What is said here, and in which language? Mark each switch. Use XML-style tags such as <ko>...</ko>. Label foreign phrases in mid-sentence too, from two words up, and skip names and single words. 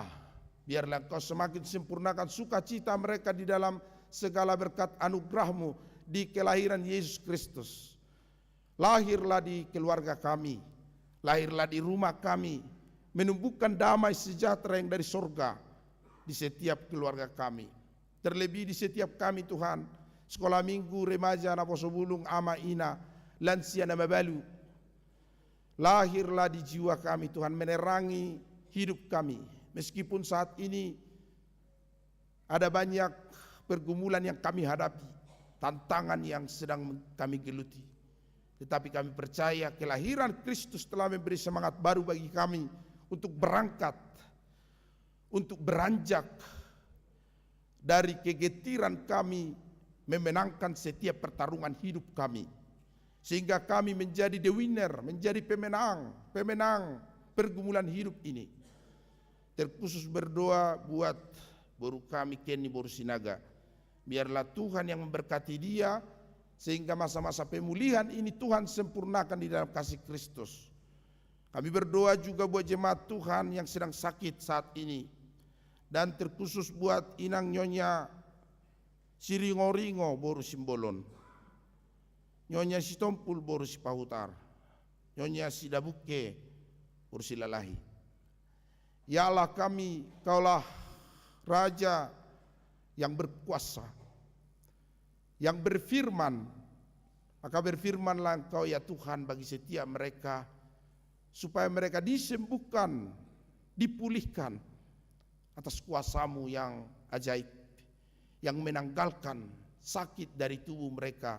<id>Biarlah Engkau semakin sempurnakan sukacita mereka di dalam segala berkat anugerah-Mu di kelahiran Yesus Kristus. Lahirlah di keluarga kami, lahirlah di rumah kami, menumbuhkan damai sejahtera yang dari surga di setiap keluarga kami. Terlebih di setiap kami Tuhan, sekolah minggu, remaja,</id> <bbc>naposo bulung, ama ina,</bbc> <id>lansia</id> <bbc>nama balu.</bbc> <id>Lahirlah di jiwa kami Tuhan, menerangi hidup kami. Meskipun saat ini ada banyak pergumulan yang kami hadapi, tantangan yang sedang kami geluti. Tetapi kami percaya kelahiran Kristus telah memberi semangat baru bagi kami untuk berangkat, untuk beranjak dari kegetiran kami memenangkan setiap pertarungan hidup kami. Sehingga kami menjadi</id> <en>the winner,</en> <id>menjadi pemenang pergumulan hidup ini. Terkhusus berdoa buat boru kami Kenny Boru Sinaga. Biarlah Tuhan yang memberkati dia, sehingga masa-masa pemulihan ini Tuhan sempurnakan di dalam kasih Kristus. Kami berdoa juga buat jemaat Tuhan yang sedang sakit saat ini. Dan terkhusus buat inang nyonya Siringo-ringo Boru Simbolon, nyonya Sitompul Boru Sipahutar, nyonya Sidabuke Boru Silalahi. Ya Allah kami, Kaulah Raja yang berkuasa, yang berfirman, maka berfirmanlah Engkau ya Tuhan bagi setiap mereka, supaya mereka disembuhkan, dipulihkan atas kuasa-Mu yang ajaib, yang menanggalkan sakit dari tubuh mereka.</id>